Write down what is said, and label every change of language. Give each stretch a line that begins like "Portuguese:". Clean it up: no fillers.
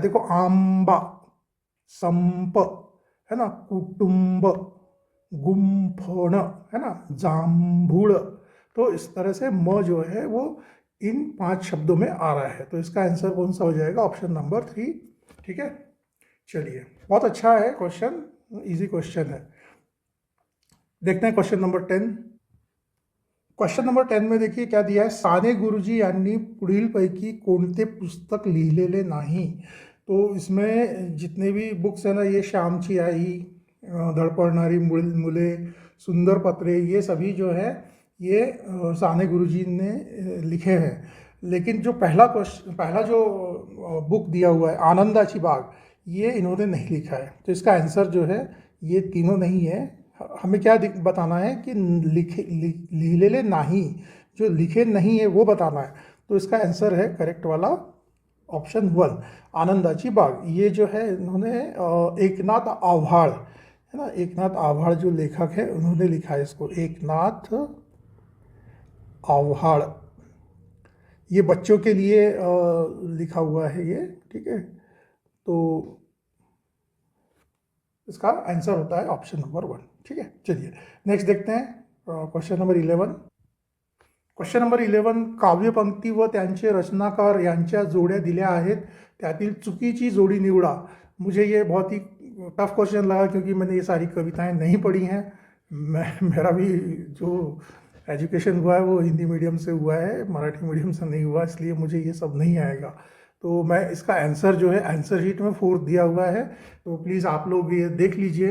Hindi: देखो आंबा, संप, है ना, कुटुंब, गुम्फण, है ना, जाम्भूळ। तो इस तरह से म जो है वो इन 5 शब्दों में आ रहा है। तो इसका आंसर कौन सा हो जाएगा? Option number 3। ठीक है, चलिए, बहुत अच्छा है क्वेश्चन, इजी क्वेश्चन है। देखते हैं क्वेश्चन नंबर 10। क्वेश्चन नंबर 10 में देखिए क्या दिया है,
Marathi: साने गुरुजी यांनी पुढीलपैकी कोणते पुस्तक लिहिलेले नाही।
Hindi: तो इसमें जितने भी बुक्स है ना, ये श्यामची आई, धडपडणारी मुले, सुंदर पत्रे, ये सभी जो है ये साने गुरुजी ने लिखे हैं। लेकिन जो पहला जो बुक दिया हुआ है आनंदाची बाग, ये इन्होंने नहीं लिखा है। तो इसका आंसर जो है ये तीनों नहीं है। हमें क्या बताना है कि
Marathi: लिहिलेले नाही,
Hindi: जो लिखे नहीं है वो बताना है। तो इसका आंसर है करेक्ट वाला ऑप्शन 1, आनंदाची बाग। ये जो है इन्होंने एकनाथ आव्हाड है ना, एकनाथ आव्हाड जो लेखक है उन्होंने लिखा है इसको, एकनाथ आव्हाड। ये बच्चों के लिए लिखा हुआ है ये, ठीक है। तो इसका आंसर होता है ऑप्शन नंबर 1। ठीक है, चलिए नेक्स्ट देखते हैं क्वेश्चन नंबर 11।
Marathi: क्वेश्चन नंबर 11, काव्यपंक्ती व त्यांचे रचनाकार यांच्या जोड्या दिल्या आहेत, त्यातील चुकीची जोड़ी निवडा।
Hindi: मुझे ये बहुत ही टफ क्वेश्चन लगा क्योंकि मैंने ये सारी कविताएं नहीं पढ़ी हैं। मेरा भी जो एजुकेशन हुआ है वो हिंदी मीडियम से हुआ है, मराठी मीडियम से नहीं हुआ, इसलिए मुझे ये सब नहीं आएगा। तो मैं इसका आंसर जो है आंसर शीट में 4 दिया हुआ है, तो प्लीज़ आप लोग ये देख लीजिए।